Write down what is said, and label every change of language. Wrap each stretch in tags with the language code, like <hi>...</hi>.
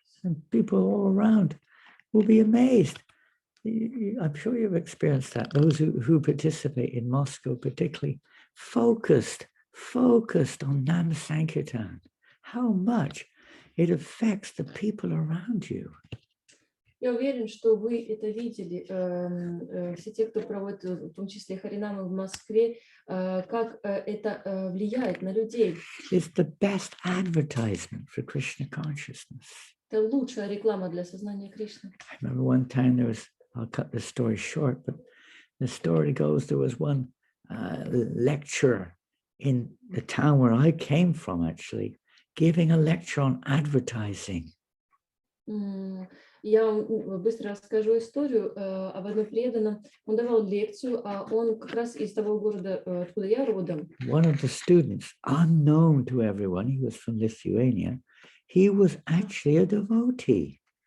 <en>And people all around will be amazed. I'm sure you've experienced that. Those who participate in Moscow particularly, focused on Nam Sankirtan. How much it affects the people around you.</en> <ru>Я уверен, что вы это видели, все те, кто проводит, в том числе Харинамы в Москве, как это влияет на людей.</ru> <en>It's the best advertisement for Krishna consciousness.</en> <ru>Это лучшая реклама для сознания Кришны.</ru> <en>I remember one time I'll cut the story short, but the story goes, there was one lecturer in the town where I came from, actually, giving a lecture on advertising.</en> <ru>Я вам быстро расскажу историю об одном преданном. Он давал лекцию, а он как раз из того города, откуда я родом.</ru> <en>One of the students, unknown to everyone, he was from Lithuania, he was actually a devotee.</en>